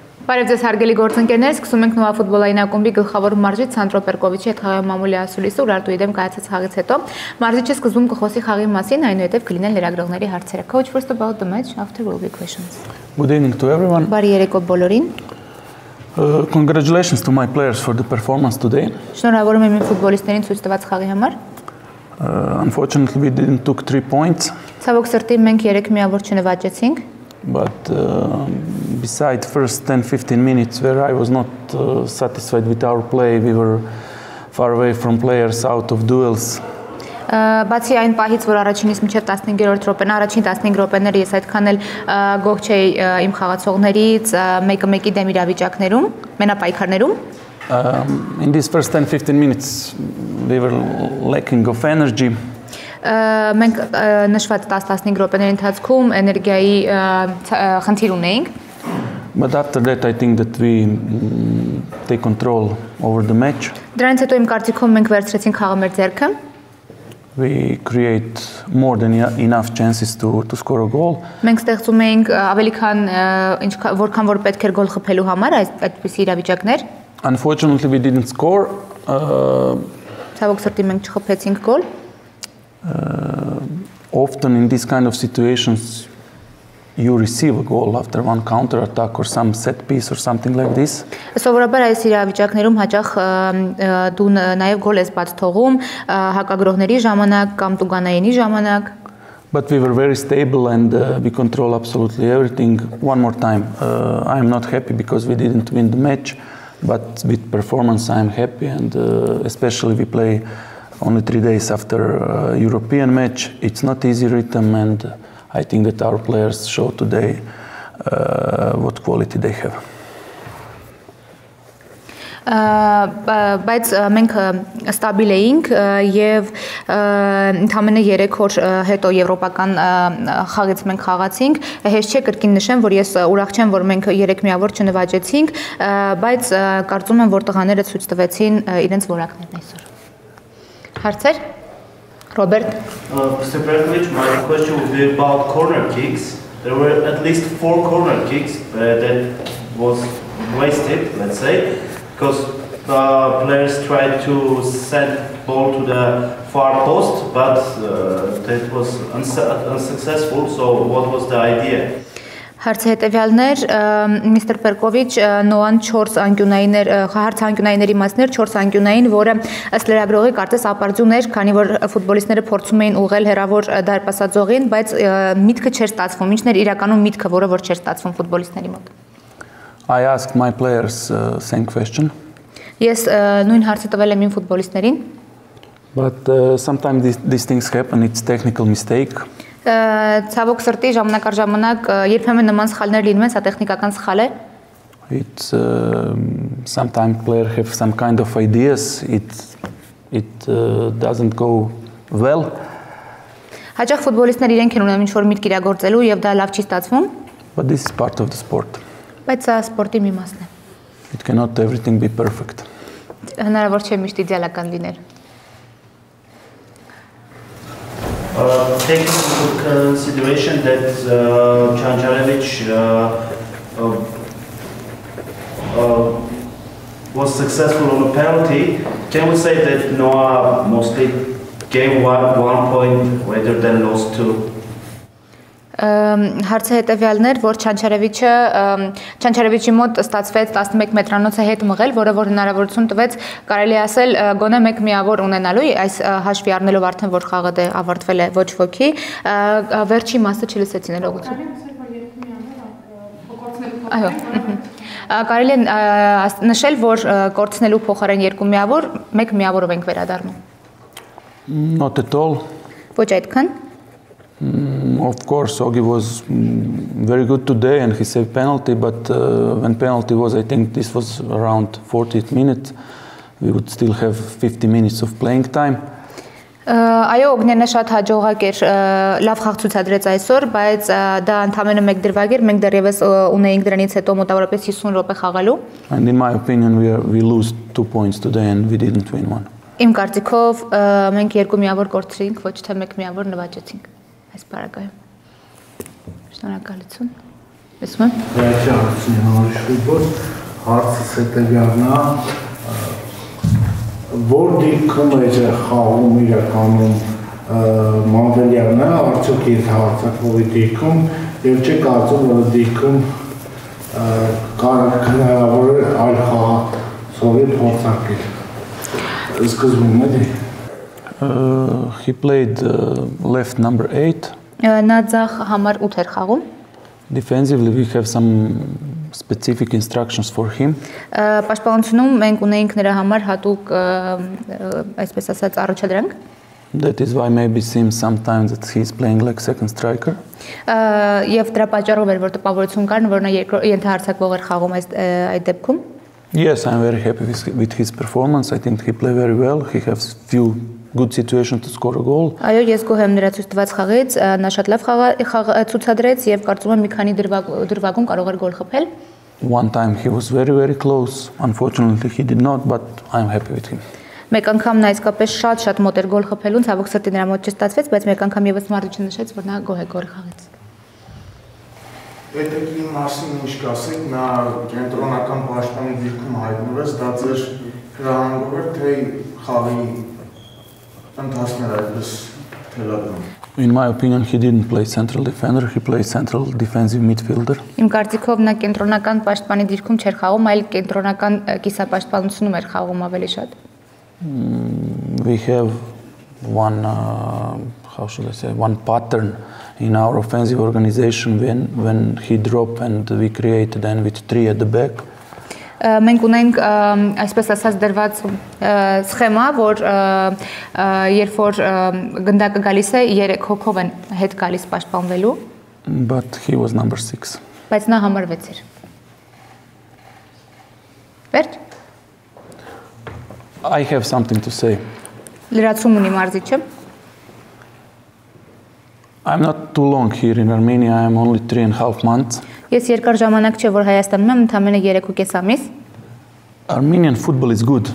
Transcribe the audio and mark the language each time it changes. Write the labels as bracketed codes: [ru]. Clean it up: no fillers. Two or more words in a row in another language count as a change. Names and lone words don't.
[hy] Բարև ձեզ հարգելի գործընկերներ, սկսում ենք Նոա ֆուտբոլային ակումբի գլխավոր մարզիչ Սանդրո Պերկովիչի հետ խաղի մամուլի ասուլիսը Ուրարտուի դեմ կայացած խաղից հետո մարզիչը սկզբում կխոսի խաղի մասին, այնուհետև կլինեն լրագրողների հարցերը. [en] Coach, first about the match, after will be questions. Good evening to everyone. [hy] Բարի երեկո բոլորին. [en] Congratulations to my players for the performance today. [hy] Շնորհավորում եմ իմ ֆուտբոլիստերին ցույց տված խաղի համար. [en] Unfortunately, we didn't took 3 points. [hy] Ցավոք սրտի մենք 3 միավոր չնվաճեցինք. [en] But beside first 10-15 minutes where I was not satisfied with our play, we were far away from players, out of duels. [hy] Բացի այն պահից, որ առաջինից մինչև 15-րդ րոպեն, առաջին 15 րոպեները ես այդքան էլ գող չէի իմ խաղացողներից, մեկը մեկի դեմ իրավիճակներում, մենապայքարներում. [en] In these first 10-15 minutes, we were lacking of energy. [hy] Մենք նշված 10-15 րոպեների ընթացքում էներգիայի խնդիր ունեինք. [en] But after that, I think that we take control over the match. [hy] Դրանից հետո իմ կարծիքով մենք վերցրեցինք խաղը մեր ձեռքը. [en] We create more than enough chances to score a goal. [hy] Մենք ստեղծում էինք ավելի քան որքան որ պետք էր գոլ խփելու համար այդպիսի իրավիճակներ. [en] Unfortunately, we didn't score. [hy] Ցավոք սրտի մենք չխփեցինք գոլ. [en] Often in this kind of situations, you receive a goal after one counter attack or some set piece or something like this. [hy] Սովորաբար այս իրավիճակներում հաճախ դու նաև գոլ ես բաց թողում հակագրողների ժամանակ կամ տուգանայինի ժամանակ. [en] But we were very stable and we control absolutely everything. One more time, I am not happy because we didn't win the match, but with performance I am happy, and especially we play only 3 days after European match. It's not easy rhythm, and I think that our players show today what quality they have. [hy] Բայց մենք ստաբիլ էինք եւ ընդամենը 3 օր հետո եվրոպական խաղից մենք խաղացինք. Հեշտ չէ կրկին նշեմ, որ ես ուրախ չեմ, որ մենք 3 միավոր չնվաճեցինք, բայց կարծում եմ, որ տղաները ցույց տվեցին իրենց որակներն այսօր. [en] Harzer? Robert? Mr. Perkovic, my question would be about corner kicks. There were at least 4 corner kicks that was wasted, let's say, because the players tried to send ball to the far post, but that was unsuccessful. So what was the idea? [hy] Հարցը հետևյալներ, Մr. Պերկովիչ Նոան 4 անկյունային էր, հարցը անկյունայինների մասներ 4 անկյունային, որը ըստ լրագրողի կարծես ապարդյուն էր, քանի որ ֆուտբոլիստները փորձում էին ուղղել հեռավոր դարպասաձողին, բայց միտքը չէր ստացվում, ինչն էր իրականում միտքը, որը որ չէր ստացվում ֆուտբոլիստների մոտ. [en] I asked my players same question. [hy] Ես նույն հարցը տվել եմ իմ ֆուտբոլիստներին. [en] But sometimes these things happen, it's technical mistake. [hy] Ցավոք սրտի ժամանակ առ ժամանակ երբեմն նման սխալներ լինում են, սա տեխնիկական սխալ է. [en] It's sometimes players have some kind of ideas. It doesn't go well. [hy] Հաճախ ֆուտբոլիստներ իրենք են ունենում ինչ-որ միտք իրագործելու եւ դա լավ չի ստացվում. [en] But this is part of the sport. [hy] Բայց սա սպորտի մի մասն է. [en] It cannot everything be perfect. [hy] Հնարավոր չէ միշտ իդեալական լինել. [en] Taking into consideration that Cancarevic was successful on a penalty, can we say that Noah mostly gave one point rather than lost 2? [hy] Հարցը հետևյալն էր, որ Չանչարևիչի մոտ ստացվեց 11 մետրանոցը հետ մղել, որը որ հնարավորություն տվեց, կարելի ասել, գոնե մեկ միավոր ունենալու, այս հաշվի առնելով արդեն, որ խաղը ավարտվել է ոչ ոքի, վերջի մասը չլսեցին ներողություն։ Այո։ Կարելի է նշել, որ կորցնելու փոխարեն 2 միավոր, 1 միավորով ենք վերադառնում։ [en] Not at all. [hy] Ոչ այդքան։ [en] Of course, Ogi was very good today and he saved penalty, but when penalty was, I think this was around 40 minutes, we would still have 50 minutes of playing time. [hy] Այո, Օգնյանը շատ հաջողակ էր, լավ խաղ ցուցադրեց այսօր, բայց դա ընդամենը մեկ դրվագ էր, մենք դեռևս ունեինք դրանից հետո մոտավորապես 50 րոպե խաղալու։ [en] And in my opinion, we lose 2 points today and we didn't win one. [hy] Իմ կարծիքով մենք 2 միավոր կորցրինք, ոչ թե 1 միավոր նվաճեցինք։ Այս պարագայում։ Շնորհակալություն։ Լսում եմ։ Վերջի հարցին նորից ֆուտբոլ, հարցս հետևյալն է, որ դեպքում է խաղում իրականում Մամվելյանը, արդյոք ենթահարձակվողի դեպքում, եւ չէ կարծում, որ դեպքում հնարավոր է այլ խաղացողի փորձարկել։ Սկզբում է [en] He played left number 8. [hy] Նա ձախ համար 8 էր խաղում։ [en] Defensively, we have some specific instructions for him. [hy] Պաշտպանությունում մենք ունեինք նրա համար հատուկ այսպես ասած առաջադրանք։ [en] That is why maybe seems sometimes that he's playing like second striker. [hy] Եվ դրա պատճառով էր որ տպավորություն կար, որ նա ենթահարձակվող էր խաղում այդ դեպքում։ [en] Yes, I'm very happy with his performance. I think he played very well. He has few good situations to score a goal. [hy] Այո, ես գոհ եմ նրա ցույց տված խաղից, նա շատ լավ խաղ ցուցադրեց եւ կարծում եմ մի քանի դրվագում կարող էր գոլ խփել։ [en] One time he was very close. Unfortunately, he did not, but I'm happy with him. [hy] Մեկ անգամ նա իսկապես շատ մոտ էր գոլ խփելուն, ցավոք սրտի նրա մոտ չստացվեց, բայց մեկ անգամ եւս մարդը նշեց, որ նա գոհ է գոլ խաղից։ Պետքի մասին ինչ կասեք, նա կենտրոնական պաշտպանի դիրքում հայտնվեց, դա ձեր հրահանգով էր, թե խաղի ընթացքներ այդպես թելադրում։ [en] In my opinion, he didn't play central defender, he played central defensive midfielder. [hy] Իմ կարծիքով նա կենտրոնական պաշտպանի դիրքում չէր խաղում, այլ կենտրոնական կիսապաշտպանությունում էր խաղում ավելի շատ։ [en] We have one, how should I say, one pattern in our offensive organization when he dropped and we created then with 3 at the back. [hy] Մենք ունենք այսպես ասած դրված սխեմա, որ երբ որ գնդակը գալիս է 3 հոգով են հետ գալիս պաշտպանվելու։ [en] But he was number 6. [hy] Բայց նա համար 6 էր։ Վերջ։ [en] I have something to say. [hy] Լրացում ունի մարզիչը։ [en] I'm not too long here in Armenia. I am only 3.5 months. [hy] Ես երկար ժամանակ չէ որ Հայաստանում եմ, ընդամենը 3.5 ամիս։ [en] Armenian football is good.